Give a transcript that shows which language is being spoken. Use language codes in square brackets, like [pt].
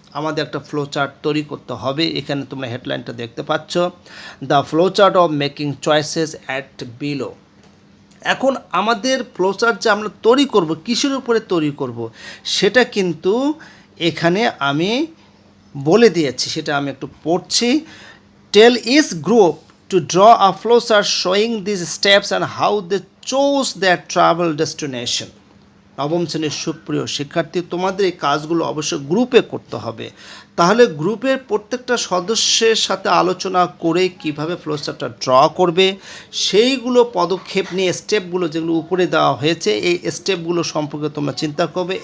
[bn] আমাদের একটা flow chart তৈরি করতে হবে। এখানে তোমরা হেডলাইনটা দেখতে পাচ্ছ, [en] The flow chart of making choices at below. [bn] এখন আমাদের ফ্লো চার্ট যে আমরা তৈরি করব, কিসের উপরে তৈরি করব সেটা কিন্তু এখানে আমি বলে দিয়েছি, সেটা আমি একটু পড়ছি। [en] Tell each group to draw a flowchart showing these steps and how they chose their travel destination. [bn] নবম শ্রেণীর সুপ্রিয় শিক্ষার্থী, তোমাদের এই কাজগুলো অবশ্যই গ্রুপে করতে হবে। তাহলে গ্রুপের প্রত্যেকটা সদস্যের সাথে আলোচনা করে কিভাবে ফ্লোচার্টটা ড্র করবে সেইগুলো পদক্ষেপ নিয়ে স্টেপগুলো যেগুলো উপরে দেওয়া হয়েছে এই স্টেপগুলো সম্পর্কে তোমরা চিন্তা করবে।